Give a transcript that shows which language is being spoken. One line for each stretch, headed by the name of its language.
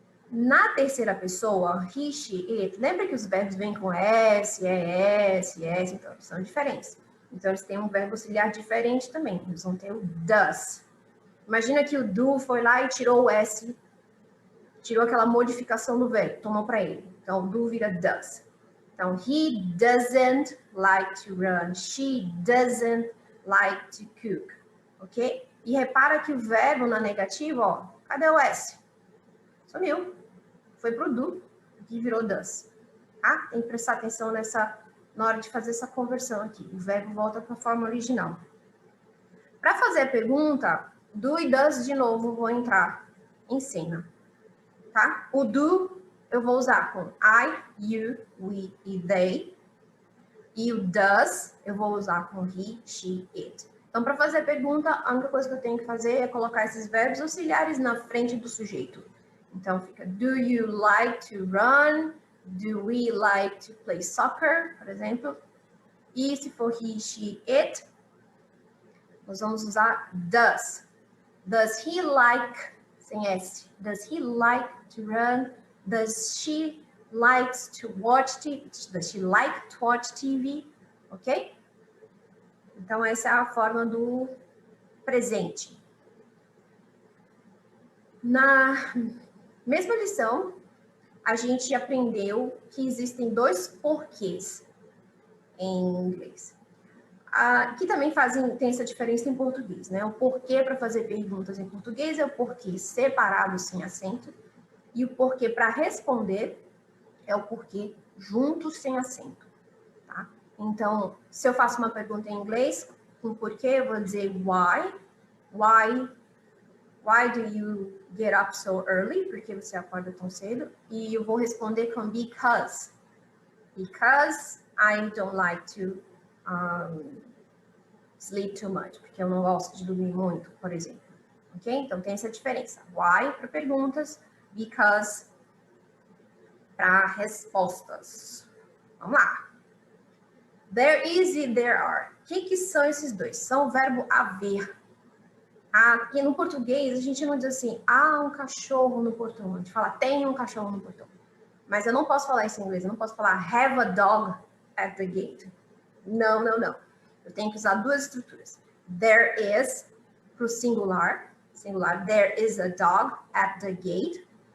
Portuguese: Na terceira pessoa, he, she, it, lembra que os verbos vêm com S, ES, S, então eles são diferentes. Então, eles têm um verbo auxiliar diferente também. Eles vão ter o does. Imagina que o do foi lá e tirou o S, tirou aquela modificação do verbo, tomou para ele. Então, o do vira does.
English: Então, he doesn't like to run. She doesn't like to cook. Ok?
Portuguese: E repara que o verbo na negativa, ó, cadê o S? Sumiu. Foi pro do, que virou does. Tá? Tem que prestar atenção na hora de fazer essa conversão aqui. O verbo volta para a forma original. Para fazer a pergunta, do e does, de novo, vou entrar em cena. Tá? O do eu vou usar com I, you, we e they. E o does eu vou usar com he, she, it. Então, para fazer a pergunta, a única coisa que eu tenho que fazer é colocar esses verbos auxiliares na frente do sujeito. Então, fica
English: do you like to run? Do we like to play soccer?
Portuguese: Por exemplo. E se for
English: he, she, it,
Portuguese: nós vamos usar
English: does. Does he like,
Portuguese: sem S,
English: does he like to run? Does she likes to watch TV? Does she like to watch TV? Ok?
Portuguese: Então, essa é a forma do presente. Na mesma lição, a gente aprendeu que existem dois porquês em inglês. Que também tem essa diferença em português, né? O porquê para fazer perguntas em português é o porquê separado sem acento, e o porquê para responder é o porquê junto sem acento, tá? Então, se eu faço uma pergunta em inglês, com porquê, eu vou dizer why.
English: Why do you get up so early?
Portuguese: Por que você acorda tão cedo? E eu vou responder com because.
English: Because I don't like to sleep too much,
Portuguese: porque eu não gosto de dormir muito, por exemplo. Ok? Então, tem essa diferença. Why para perguntas, because para respostas. Vamos lá. There is e there are. O que são esses dois? São o verbo haver. Aqui no português, a gente não diz assim, há um cachorro no portão. A gente fala, tem um cachorro no portão. Mas eu não posso falar isso em inglês. Eu não posso falar,
English: have a dog at the gate.
Portuguese: Não, não, não. Eu tenho que usar duas estruturas.
English: There is,
Portuguese: para o singular,
English: there is a dog at the gate.